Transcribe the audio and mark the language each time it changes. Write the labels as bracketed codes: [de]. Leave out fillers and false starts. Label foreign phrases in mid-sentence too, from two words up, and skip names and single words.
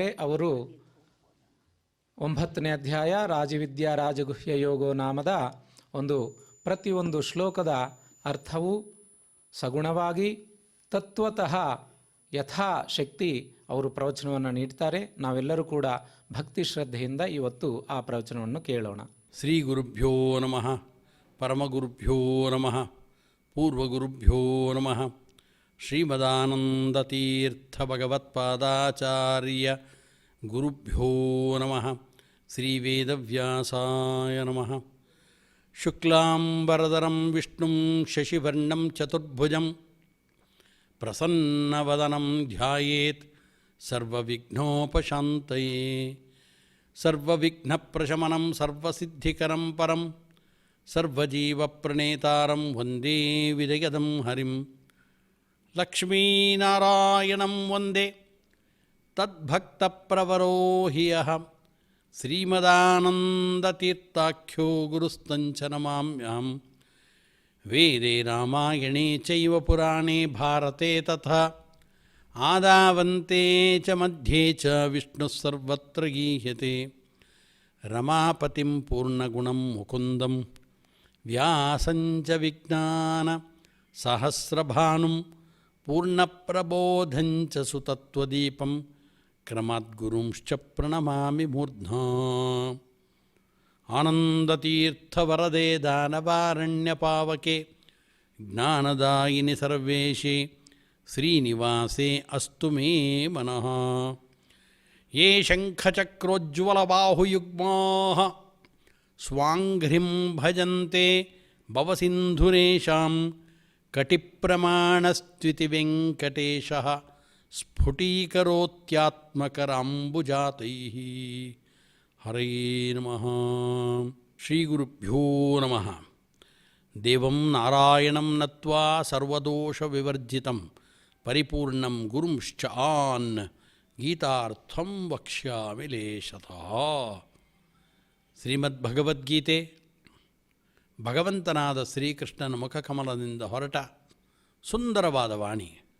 [kn] ಅವರು 9ನೇ ಅಧ್ಯಾಯ ರಾಜವಿದ್ಯಾ ರಾಜಗುಹ್ಯ ಯೋಗೋ ನಾಮದ ಪ್ರತಿಯೊಂದು ಶ್ಲೋಕದ ಅರ್ಥವು ಸಗುಣವಾಗಿ ತತ್ವತಃ ಯಥಾಶಕ್ತಿ ಅವರು ಪ್ರವಚನವನ್ನು ನೀಡ್ತಾರೆ. ನಾವೆಲ್ಲರೂ ಕೂಡ ಭಕ್ತಿ ಶ್ರದ್ಧೆಯಿಂದ ಇವತ್ತು ಆ ಪ್ರವಚನವನ್ನು ಕೇಳೋಣ. [sa] ಶ್ರೀ ಗುರುಭ್ಯೋ ನಮಃ, ಪರಮಗುರುಭ್ಯೋ ನಮಃ, ಪೂರ್ವಗುರುಭ್ಯೋ ನಮಃ. ಶ್ರೀಮದಾನಂದತೀರ್ಥ ಭಗವತ್ಪಾದಾಚಾರ್ಯ ಗುರುಭ್ಯೋ ನಮಃ. ಶ್ರೀ ವೇದವ್ಯಾಸಾಯ ನಮಃ. ಶುಕ್ಲಾಂಬರಧರಂ ವಿಷ್ಣುಂ ಶಶಿವರ್ಣಂ ಚತುರ್ಭುಜಂ ಪ್ರಸನ್ನವದನಂ ಧ್ಯಾಯೇತ್ ಸರ್ವವಿಘ್ನೋಪಶಾಂತಯೇ. ಸರ್ವವಿಘ್ನಪ್ರಶಮನಂ ಸರ್ವಸಿದ್ಧಿಕರಂ ಪರಂ ಸರ್ವಜೀವಪ್ರಣೇತಾರಂ ವಂದೇ ವಿಜಯದಂ ಹರಿಂ. ಲಕ್ಷ್ಮೀನಾರಾಯಣಂ ವಂದೇ ತದ್ಭಕ್ತಪ್ರವರೋ ಹಿ ಯಃ ಶ್ರೀಮದಾನಂದತೀರ್ಥಾಖ್ಯೋ ಗುರುಸ್ತಂಚ ನಮಾಮ್ಯಹಂ. ವೇದೇ ರಾಮಾಯಣೇ ಚೈವ ಪುರಾಣೇ ಭಾರತೆ ತಥಾ ಆದಾವಂತೆ ಚ ಮಧ್ಯೆ ಚ ವಿಷ್ಣುಃ ಸರ್ವತ್ರ ಗೀಹ್ಯತೆ. ರಮಾಪತಿಂ ಪೂರ್ಣಗುಣಂ ಮುಕುಂದಂ ವ್ಯಾಸಂ ಚ ವಿಜ್ಞಾನ ಸಹಸ್ರಭಾನುಂ ಪೂರ್ಣಪ್ರಬೋಧಂ ಚ ಸುತತ್ವದೀಪಂ ಕ್ರಮಾದ್ಗುರುಂಶ್ಚ ಪ್ರಣಮಾಮಿ ಮೂರ್ಧ್ನಾ. ಆನಂದತೀರ್ಥವರದೆ ದಾನವಾರಣ್ಯಪಾವಕೆ ಜ್ಞಾನದಾಯಿನಿ ಸರ್ವೇಶೇ ಶ್ರೀನಿವಾಸೇ ಅಸ್ತು ಮೇ ಮನಃ. ಯೇ ಶಂಖಚಕ್ರೋಜ್ವಲಬಾಹುಯುಗ್ಮಾಃ ಸ್ವಾಂಘ್ರಿಂ ಭಜಂತೆ ಭವಸಿಂಧುರೇಶಾಂ ಕಟಿಪ್ರಮಾಣಸ್ತ್ವಿತಿ ವೆಂಕಟೇಶಃ ಸ್ಫುಟೀಕರೋತ್ಯಾತ್ಮಕರಾಂಬುಜಾತೈಃ. ಹರೇ ನಮಃ. ಶ್ರೀಗುರುಭ್ಯೋ ನಮಃ. ದೇವಂ ನಾರಾಯಣಂ ನತ್ವಾ ಸರ್ವದೋಷವಿವರ್ಜಿತಂ ಪರಿಪೂರ್ಣಂ ಗುರುಂಶ್ಚ ಆನ್ ಗೀತಾರ್ಥಂ ವಕ್ಷ್ಯಾಮಿ ಲೇಶತಃ. [kn] ಶ್ರೀಮದ್ಭಗವದ್ಗೀತೆ ಭಗವಂತನಾದ ಶ್ರೀಕೃಷ್ಣನ ಮುಖಕಮಲದಿಂದ ಹೊರಟ ಸುಂದರವಾದ ವಾಣಿ.